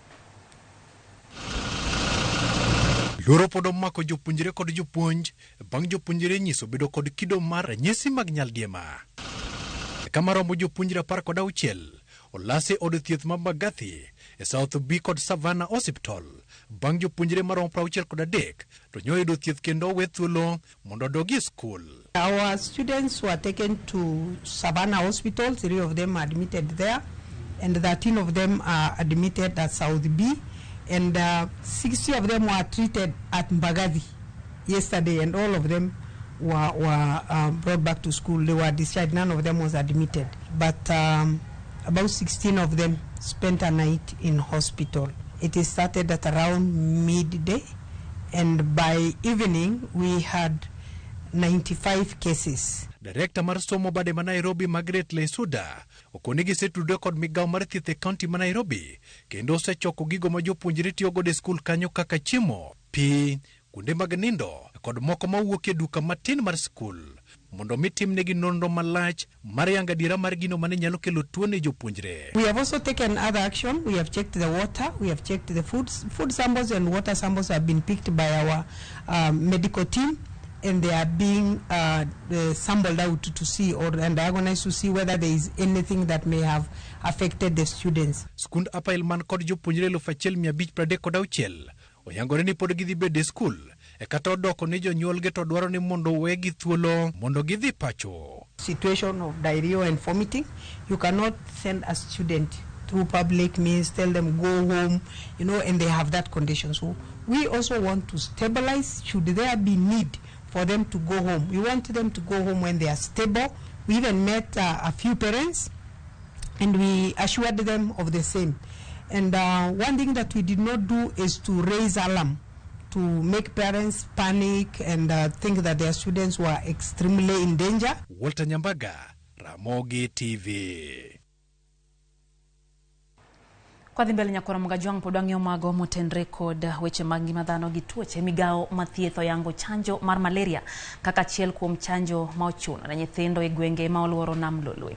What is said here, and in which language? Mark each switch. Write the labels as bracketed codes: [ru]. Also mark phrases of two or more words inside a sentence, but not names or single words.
[luo] Loro pod omako jopuonjre kod jopuonj bang' jopuonjre nyiso bedo kod kido mar ranyisi mag nyaldiema. Kama romo jopuonjre 16 olase od thieth ma Mbagathi e South B kod Savannah Hospital bang' jopuonjre maromo 63 to nyoyudo thieth kendo we thuolo mondo odogi skul. [en] Our students were taken to Savannah Hospital. 3 of them are admitted there, and 13 of them are admitted at South B, and 60 of them were treated at Mbagathi yesterday, and all of them were brought back to school. They were discharged. None of them was admitted, but about 16 of them spent a night in hospital. It is started at around midday, and by evening we had 95 cases. [luo] Director mar somo bade ma Nairobi Margaret Lesuda okonigi setudo kod migawo mar thieth e county ma Nairobi kendo osechoko gigo ma jopuonjre tiyo godo e skul kanyo kaka chiemo, pi, kuonde mag nindo kod moko mawuok e duka matin mar skul mondo mitimnegi nonro malach mar yanga dira mar gino mane nyalo kelo tuo ne jopuonjre. [en] We have also taken other action. We have checked the water, we have checked the food samples and water samples have been picked by our medical team, and they are being sampled out to see and diagnosed to see whether there is anything that may have affected the students. [luo] Skund Upper Hill man kod jopuonjre 1536 oyangore ni pod gidhi bede skul e kata odoko ni jonyuolgi to dwaro ni mondo wegi thuolo mondo gidhi pacho. [en] Situation of diarrhea and vomiting, you cannot send a student through public means, tell them go home, and they have that condition. So we also want to stabilize should there be need for them to go home. We want them to go home when they are stable. We even met a few parents and we assured them of the same. And one thing that we did not do is to raise alarm, to make parents panic and think that their students were extremely in danger. Walter Nyambaga, Ramogi TV. [luo] Kwa dhi mbele nyakora mgajwang podwang'yo mago motenre kod weche mag ngima dhano gi tuoche migawo mathietho yango chanjo mar malaria kaka achiel kuom chanjo ma ochuno ne nyithindo e gwenge ma oluoro nam lolwe.